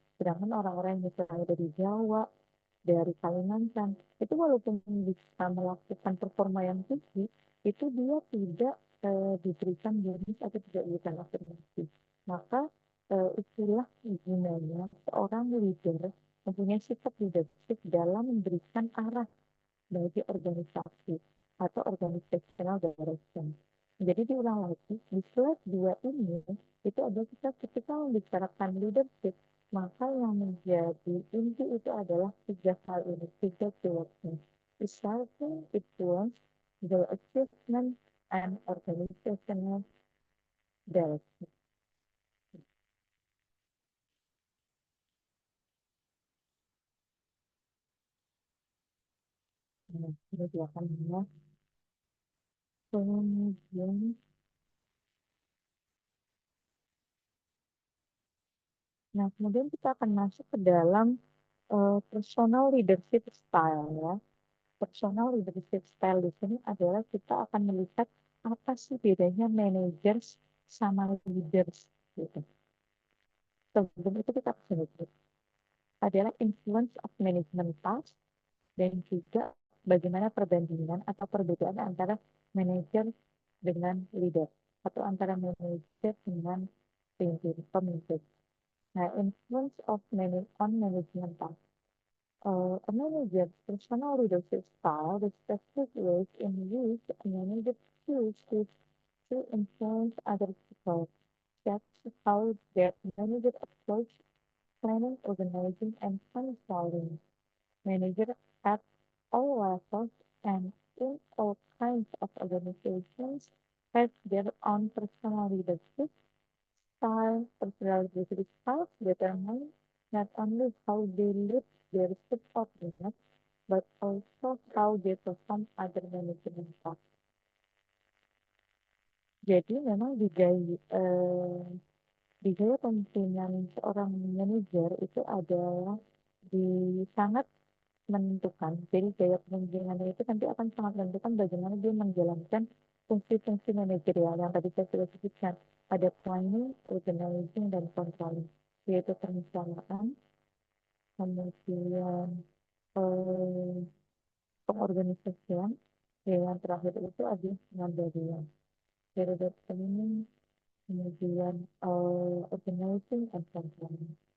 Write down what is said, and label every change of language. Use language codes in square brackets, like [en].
[id] Sedangkan orang-orang yang misalnya dari Jawa, dari Kalimantan itu walaupun bisa melakukan performa yang tinggi itu dia tidak diberikan bonus atau tidak diberikan afirmasi maka itulah gunanya seorang leader mempunyai sikap leadership dalam memberikan arah bagi organisasi atau organizational direction. Jadi diulang lagi, di slide 2 ini, itu ada kita ketika membicarakan leadership, maka yang menjadi inti itu adalah tiga hal ini, tiga keywordnya. [en] Resulting influence, the achievement, and organizational direction. [id] Nah, ini dia kan ya. Kemudian Nah, kemudian kita akan masuk ke dalam personal leadership style ya. Personal leadership style di sini adalah kita akan melihat apa sih bedanya managers sama leaders gitu. Sebelum itu kita akan lihat adalah [en] influence of management task [id] dan juga bagaimana perbandingan atau perbedaan antara manager dengan leader atau antara manager dengan pemimpin. [en] Nah, influence of management task. A manager's personal leadership style, the specific ways in which a manager chooses to influence other people, that's how their manager approach planning, organizing, and controlling. Managers at all levels and in all kinds of organizations have their own personal leadership style. Personal leadership styles determine not only how they lead their subordinates, but also how they perform other management tasks. [id] Jadi memang di gaya kemungkinan seorang manajer itu adalah sangat menentukan. Jadi gaya kepemimpinannya itu nanti akan sangat menentukan bagaimana dia menjalankan fungsi-fungsi manajerial yang tadi saya sudah sebutkan. Ada planning, organizing, dan controlling, yaitu perencanaan, kemudian eh, pengorganisasian, dan yang terakhir itu adalah pengendalian. Dari planning, kemudian organizing, and controlling.